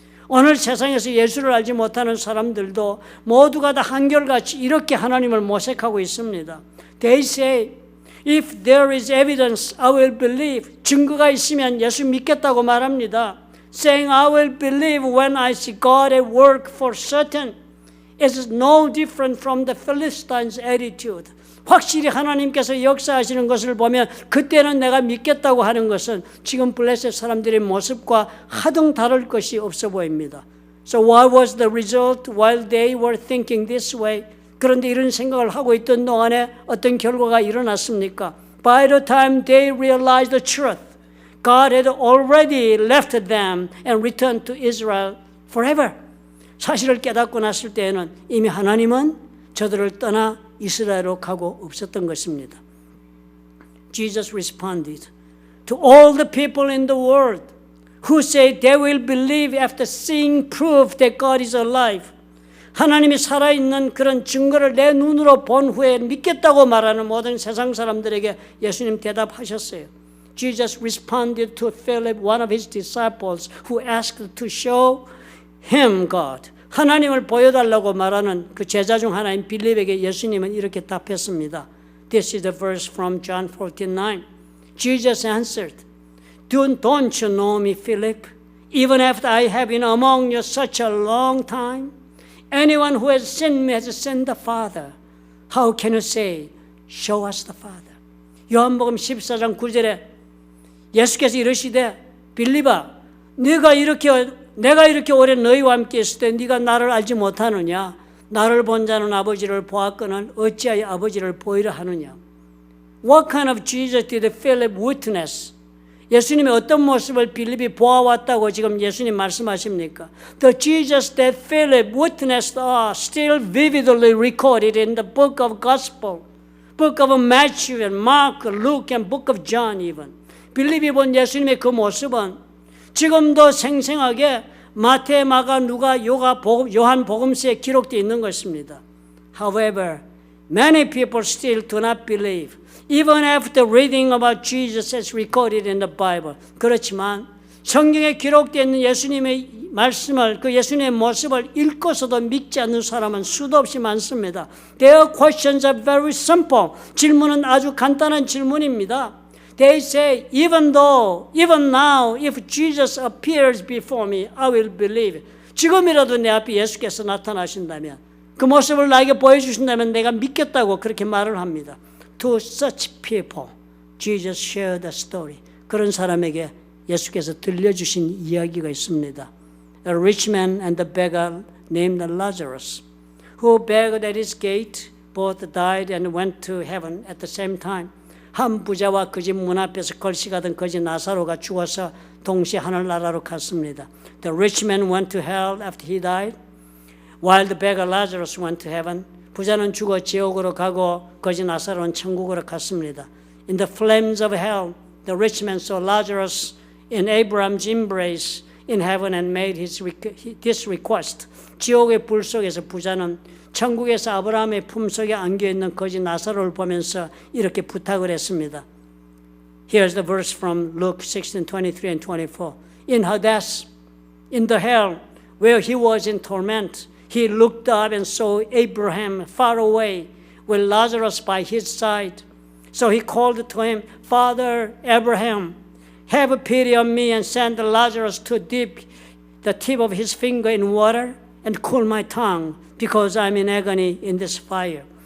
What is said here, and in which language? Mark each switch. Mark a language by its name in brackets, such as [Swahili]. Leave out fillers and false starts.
[Korean] 오늘 세상에서 예수를 알지 못하는 사람들도 모두가 다 한결같이 이렇게 하나님을 모색하고 있습니다. [English] They say, if there is evidence, I will believe. [Korean] 증거가 있으면 예수 믿겠다고 말합니다. [English] Saying, I will believe when I see God at work for certain. It's no different from the Philistines' attitude. [Korean] 확실히 하나님께서 역사하시는 것을 보면 그때는 내가 믿겠다고 하는 것은 지금 블레셋 사람들의 모습과 하등 다를 것이 없어 보입니다. [English] So what was the result while they were thinking this way? [Korean] 그런데 이런 생각을 하고 있던 동안에 어떤 결과가 일어났습니까? [English] By the time they realized the truth, God had already left them and returned to Israel forever. [Korean] 사실을 깨닫고 났을 때에는 이미 하나님은 저들을 떠나 이스라엘로 가고 없었던 것입니다. [English] Jesus responded to all the people in the world who say they will believe after seeing proof that God is alive. [Korean] 하나님이 살아있는 그런 증거를 내 눈으로 본 후에 믿겠다고 말하는 모든 세상 사람들에게 예수님 대답하셨어요. [English] Jesus responded to Philip, one of his disciples, who asked to show him God. [Korean] 하나님을 보여달라고 말하는 그 제자 중 하나인 빌립에게 예수님은 이렇게 답했습니다. [English] This is the verse from John 14:9. Jesus answered, Don't you know me, Philip? Even after I have been among you such a long time? Anyone who has seen me has seen the Father. How can you say, show us the Father? [Korean] 요한복음 14장 9절에 예수께서 이르시되 빌립아, 내가 이렇게 오래 너희와 함께 있을 때 네가 나를 알지 못하느냐? 나를 본 자는 아버지를 보았거늘 어찌하여 아버지를 보이려 하느냐? [English] What kind of Jesus did Philip witness? [Korean] 예수님의 어떤 모습을 빌립이 보아왔다고 지금 예수님 말씀하십니까? [English] The Jesus that Philip witnessed are still vividly recorded in the book of Gospel, book of Matthew and Mark, Luke and book of John even. [Korean] 빌립이 본 예수님의 그 모습은 지금도 생생하게 마태, 마가, 누가, 요한 복음서에 기록되어 있는 것입니다. [English] However, many people still do not believe, even after reading about Jesus as recorded in the Bible. [Korean] 그렇지만 성경에 기록되어 있는 예수님의 말씀을, 그 예수님의 모습을 읽고서도 믿지 않는 사람은 수도 없이 많습니다. [English] Their questions are very simple. [Korean] 질문은 아주 간단한 질문입니다. [English] They say, even now, if Jesus appears before me, I will believe. [Korean] 지금이라도 내 앞에 예수께서 나타나신다면, 그 모습을 나에게 보여주신다면 내가 믿겠다고 그렇게 말을 합니다. [English] To such people, Jesus shared a story. [Korean] 그런 사람에게 예수께서 들려주신 이야기가 있습니다. [English] A rich man and a beggar named Lazarus, who begged at his gate, both died and went to heaven at the same time. [Korean] 한 부자와 그 집 문 앞에서 걸식하던 거지 나사로가 죽어서 동시에 하늘나라로 갔습니다. [English] The rich man went to hell after he died, while the beggar Lazarus went to heaven. [Korean] 부자는 죽어 지옥으로 가고 거지 나사로는 천국으로 갔습니다. [English] In the flames of hell, the rich man saw Lazarus in Abraham's embrace in heaven and made this request. [Korean] 지옥의 불 속에서 부자는 천국에서 아브라함의 품속에 안겨있는 거지 나사로를 보면서 이렇게 부탁을 했습니다. [English] Here's the verse from Luke 16:23 and 24. In Hades, in the hell, where he was in torment, he looked up and saw Abraham far away with Lazarus by his side. So he called to him, Father Abraham, have pity on me and send Lazarus to dip the tip of his finger in water and cool my tongue, because I'm in agony in this fire.